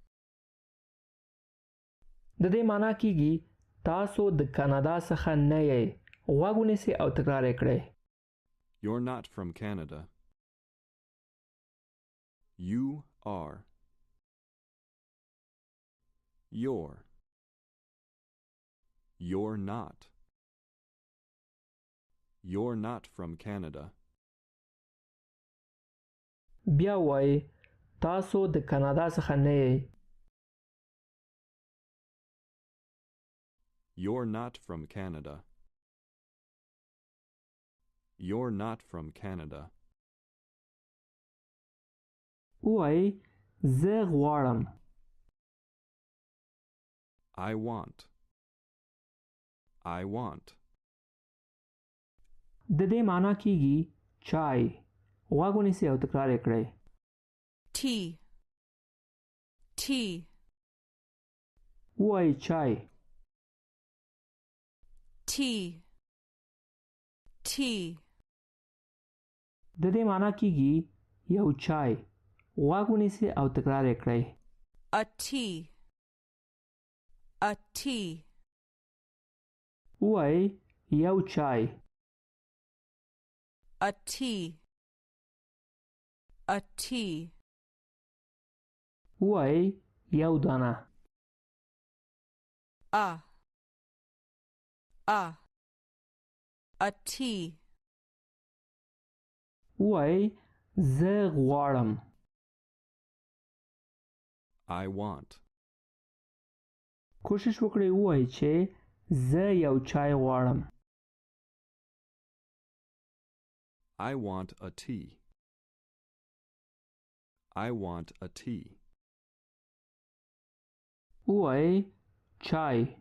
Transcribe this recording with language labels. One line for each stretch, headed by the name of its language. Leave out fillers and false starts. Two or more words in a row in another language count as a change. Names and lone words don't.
Pashto: د دې معنا کیږي تاسو د کانادا څخه نه یې. غوږ ونیسئ او تکرار یې کړئ.
English: You're not from Canada. You are. You're. You're not. You're not from Canada.
Pashto: بیا وایئ تاسو د کانادا څخه نه یې.
English: You're not from Canada. You're not from Canada.
Pashto: وایئ زه غواړم.
English: I want. I want.
Pashto: د دې معنا کیږي چای. غوږ ونیسئ او تکرار یې کړئ.
English: Tea. Tea.
Pashto: وایئ چای.
English: Tea. Tea.
Pashto: د دې معنا کیږي یو چای. غوږ ونیسئ او تکرار یې کړئ.
English: A tea. A tea.
Pashto: وایئ یو چای.
English: A tea. A tea.
Pashto: وایئ یو دانه.
English: A tea.
Pashto: وایئ زه غواړم.
English: I want.
Pashto: کوشش وکړئ ووایئ چې زه یو چای غواړم.
English: I want a tea. I want a tea.
Pashto: ووایئ چای.